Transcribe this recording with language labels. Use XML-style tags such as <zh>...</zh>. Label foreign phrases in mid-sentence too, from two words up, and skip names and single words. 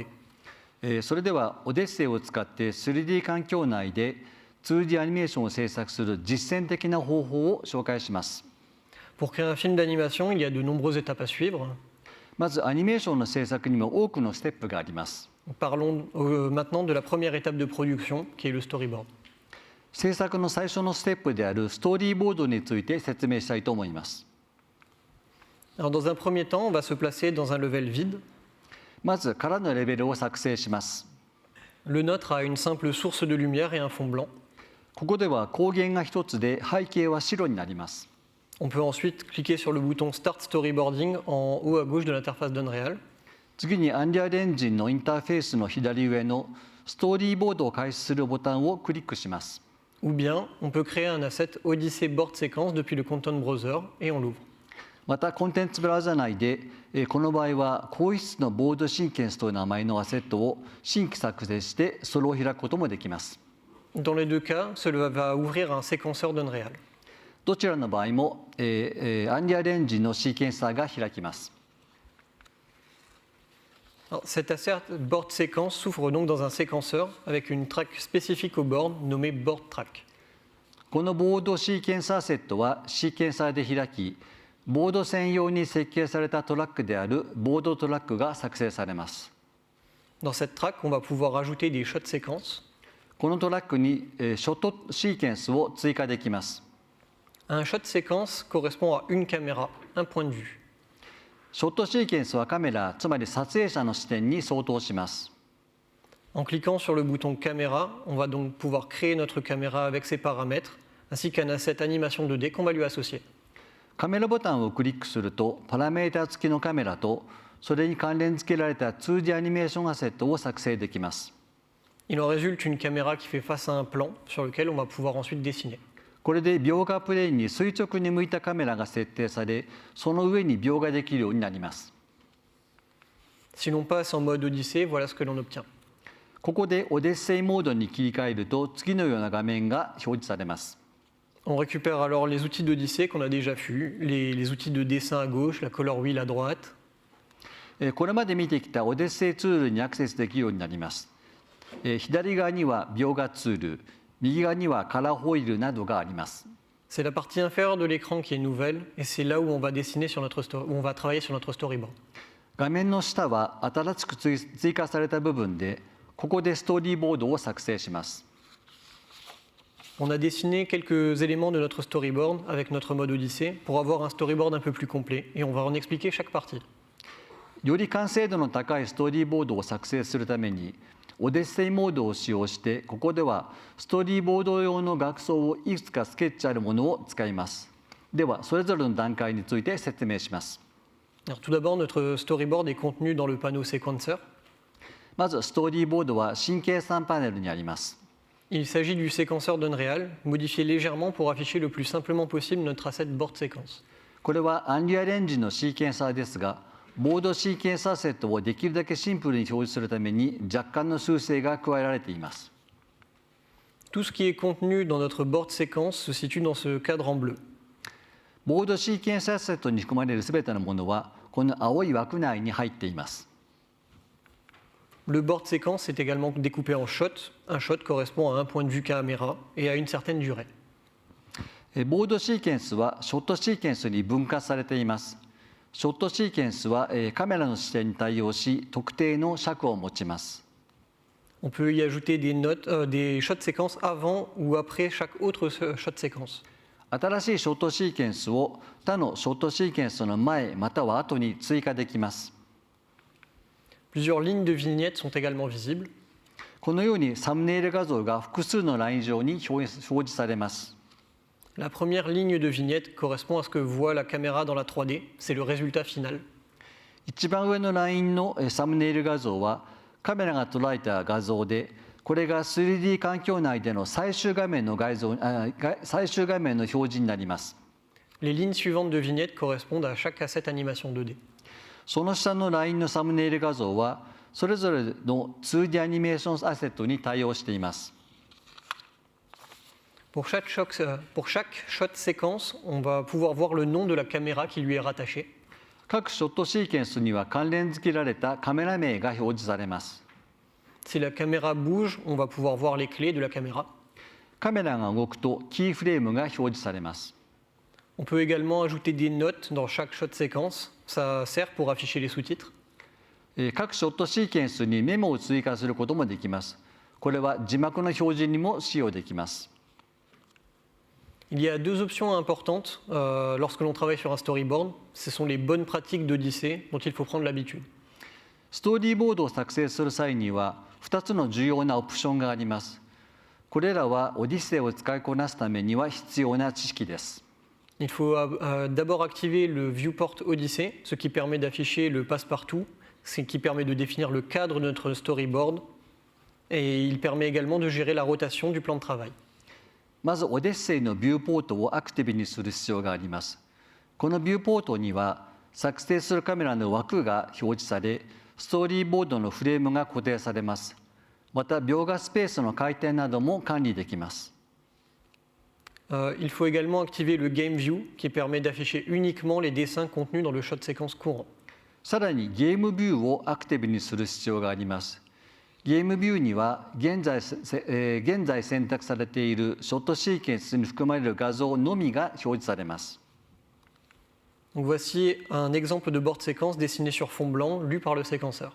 <ja>それでは、オデッセイを使って 3D 環境内で 2D アニメーションを制作する実践的な方法を紹介します。</ja> <fr>Pour créer un film d'animation, il y a de nombreuses étapes à suivre.</fr> <ja>まず、アニメーションの制作にも多くのステップがあります。</ja> <fr>Parlons maintenant de la première étape de production, qui est le storyboard.</fr> <ja>制作の最初のステップであるストーリーボードについて説明したいと思います。</ja> <fr>Alors, dans un premier temps, on va se placer dans un level vide.</fr> <ja>まず、空のレベルを作成します。</ja> <fr>Le nôtre a une simple source de lumière et un fond blanc.</fr> <ja>ここでは光源が一つで背景は白になります。</ja> <fr>On peut ensuite cliquer sur le bouton Start Storyboarding en haut à gauche de l'interface d'Unreal.</fr> <ja>次に Unreal Engine のインターフェースの左上のストーリーボードを開始するボタンをクリックします。</ja> <fr>Ou bien, on peut créer un asset Odyssey Board Sequence depuis le Content Browser et on l'ouvre.</fr> <ja>またコンテンツブラウザ内でこの場合は高質のボードシーケンスという名前のアセットを新規作成してそれを開くこともできます。</ja> <fr>Dans les deux cas, cela va ouvrir un séquenceur d'Unreal.</fr> <ja>どちらの場合もアンリアルエンジンのシーケンサーが開きます。</ja> <fr>Alors, cet asset Board Sequence s'ouvre donc dans un séquenceur avec une track spécifique au board nommée Board Track.</fr> <ja>このボードシーケンサーセットはシーケンサーで開き、ボード専用に設計されたトラックであるボードトラックが作成されます。</ja> <fr>Dans cette track, on va pouvoir ajouter des shot séquences.</fr> <ja>このトラックにショットシーケンスを追加できます。</ja> <fr>Un shot séquence correspond à une caméra, un point de vue.</fr> <ja>ショットシーケンスはカメラ、つまり撮影者の視点に相当します。</ja> <fr>En cliquant sur le bouton caméra, on va donc pouvoir créer notre caméra avec ses paramètres, ainsi qu'un asset animation 2D qu'on va lui associer.</fr> <ja>カメラボタンをクリックすると、パラメータ付きのカメラと、それに関連付けられた 2D アニメーションアセットを作成できます。</ja> <fr>Il en résulte une caméra qui fait face à un plan sur lequel on va pouvoir ensuite dessiner.</fr> <ja>これで描画プレーンに垂直に向いたカメラが設定され、その上に描画できるようになります。</ja> <fr>Si l'on passe en mode Odyssey, voilà ce que l'on obtient.</fr> <ja>ここでオデッセイモードに切り替えると、次のような画面が表示されます。</ja> <fr>On récupère alors les outils d'Odyssey qu'on a déjà vus, les outils de dessin à gauche, la</fr> <en>color wheel</en> <fr>à droite.</fr> <ja>これまで見てきたオデッセイツールにアクセスできるようになります。左側には描画ツール、右側にはカラーホイールなどがあります。</ja> <fr>C'est la partie inférieure de l'écran qui est nouvelle et c'est là où on va dessiner sur notre où on va travailler sur notre storyboard.</fr> <ja>画面の下は新しく追加された部分で、ここでストーリーボードを作成します。</ja> <fr>On a dessiné quelques éléments de notre storyboard avec notre mode Odyssey pour avoir un storyboard un peu plus complet et on va en expliquer chaque partie.</fr> <ja>より完成度の高いストーリーボードを作成するために、オデッセイモードを使用して、ここではストーリーボード用の額装をいくつかスケッチあるものを使います。では、それぞれの段階について説明します。</ja> <fr>Alors, tout d'abord, notre storyboard est contenu dans le panneau séquenceur.</fr> <ja>まず、ストーリーボードは神経算パネルにあります。</ja> <fr>Il s'agit du séquenceur d'Unreal, modifié légèrement pour afficher le plus simplement possible notre asset board séquence.</fr> <ja>これはアンリアルエンジンのシーケンサーですが、ボードシーケンサーセットをできるだけシンプルに表示するために若干の修正が加えられています。</ja> <fr>Tout ce qui est contenu dans notre board séquence se situe dans ce cadre en bleu.</fr> <ja>ボードシーケンサーセットに含まれるすべてのものはこの青い枠内に入っています。</ja> <fr>Le board séquence est également découpé en shots. Un shot correspond à un point de vue caméra et à une certaine durée.</fr> <ja>ボードシーケンスはショットシーケンスに分割されています。ショットシーケンスはカメラの視点に対応し、特定の尺を持ちます。</ja> <fr>On peut y ajouter des notes, des shots séquences avant ou après chaque autre shot séquence.</fr> <ja>新しいショットシーケンスを他のショットシーケンスの前または後に追加できます。</ja> <fr>Plusieurs lignes de vignettes sont également visibles.</fr> <ja>このようにサムネイル画像が複数のライン上に表示されます。</ja> <fr>La première ligne de vignette correspond à ce que voit la caméra dans la 3D. C'est le résultat final.</fr> <ja>一番上のラインのサムネイル画像はカメラが捉えた画像で、これが 3D 環境内での最終画面の表示になります。</ja> <fr>Les lignes suivantes de vignettes correspondent à chaque asset animation 2D.</fr> <ja>その下のラインのサムネイル画像はそれぞれの 2D アニメーションアセットに対応しています。</ja> <fr>Pour chaque shot séquence, on va pouvoir voir le nom de la caméra qui lui est rattachée.</fr> <ja>各ショットシーケンスには関連付けられたカメラ名が表示されます。</ja> <fr>Si la caméra bouge, on va pouvoir voir les clés de la caméra.</fr> <ja>カメラが動くとキーフレームが表示されます。</ja> <fr>On peut également ajouter des notes dans chaque shot séquence. Ça sert pour afficher les sous-titres.</fr> <ja>各ショットシーケンスにメモを追加することもできます。これは字幕の表示にも使用できます。</ja> <fr>Il y a deux options importantes lorsque l'on travaille sur un storyboard. Ce sont les bonnes pratiques d'Odyssey dont il faut prendre l'habitude.</fr> <ja>ストーリーボードを作成する際には2つの重要なオプションがあります。これらはオディセイを使いこなすためには必要な知識です。</ja> <fr>Il faut d'abord activer le viewport Odyssey, ce qui permet d'afficher le passe-partout, ce qui permet de définir le cadre de notre storyboard, et il permet également de gérer la rotation du plan de travail.</fr> <ja>まずオデッセイのビューポートをアクティブにする必要があります。このビューポートには作成するカメラの枠が表示され、ストーリーボードのフレームが固定されます。また描画スペースの回転なども管理できます。</ja> <fr>Il faut également activer le Game View qui permet d'afficher uniquement les dessins contenus dans le shot séquence courant.</fr> <ja>さらにゲームビューをアクティブにする必要があります。ゲームビューには現在選択されているショットシーケンスに含まれる画像のみが表示されます。</ja> <fr>Donc voici un exemple de board séquence dessiné sur fond blanc, lu par le séquenceur.</fr>